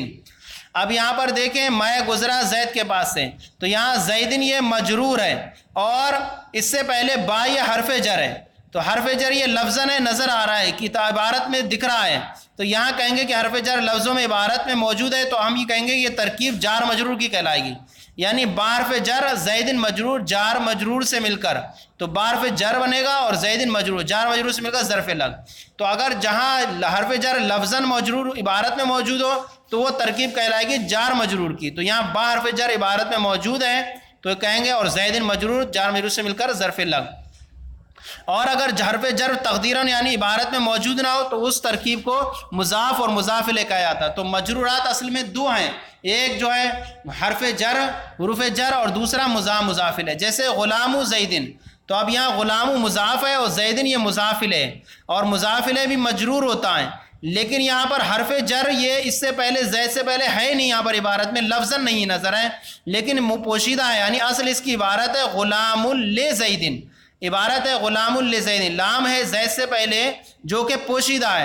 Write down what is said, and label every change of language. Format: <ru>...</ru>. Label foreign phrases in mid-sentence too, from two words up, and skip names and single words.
<ur>اب یہاں پر دیکھیں میں گزرا زید کے پاس سے، تو یہاں زیدن یہ مجرور ہے، اور اس سے پہلے با یہ حرف جر ہے، تو حرف جر یہ لفظاً ہے، نظر آ رہا ہے کہ عبارت میں دکھ رہا ہے، تو یہاں کہیں گے کہ حرف جر لفظوں میں عبارت میں موجود ہے، تو ہم یہ کہیں گے یہ ترکیب جار مجرور کی کہلائے گی، یعنی بارف جر زیدن مجرور جار مجرور سے مل کر، تو بارف جر بنے گا، اور زیدن مجرور جار مجرور سے مل کر ظرف لگ۔ تو اگر جہاں حرف جر لفظاً مجرور عبارت میں موجود ہو تو وہ ترکیب کہلائے گی جار مجرور کی، تو یہاں با حرف جر عبارت میں موجود ہے تو کہیں گے اور زیدن مجرور جار مجرور سے مل کر ظرف لگ۔ اور اگر حرف جر تقدیراً یعنی عبارت میں موجود نہ ہو تو اس ترکیب کو مضاف اور مضاف الیہ کہا جاتا ہے۔ تو مجرورات اصل میں دو ہیں، ایک جو ہے حرف جر حروف جر، اور دوسرا مضاف الیہ، جیسے</ur> <ar>غلام زیدن،</ar> <ur>تو اب یہاں غلام مضاف ہے اور زیدن یہ مضاف الیہ، اور مضاف الیہ بھی مجرور ہوتا ہے، لیکن یہاں پر حرف جر یہ اس سے پہلے زید سے پہلے ہے نہیں، یہاں پر عبارت میں لفظاً نہیں نظر ہے، لیکن پوشیدہ ہے، یعنی اصل اس کی عبارت ہے</ur> <ar>غلام لزیدن،</ar> <ur>عبارت ہے</ur> <ar>غلام لزیدن،</ar> <ur>لام ہے زید سے پہلے جو کہ پوشیدہ ہے۔</ur>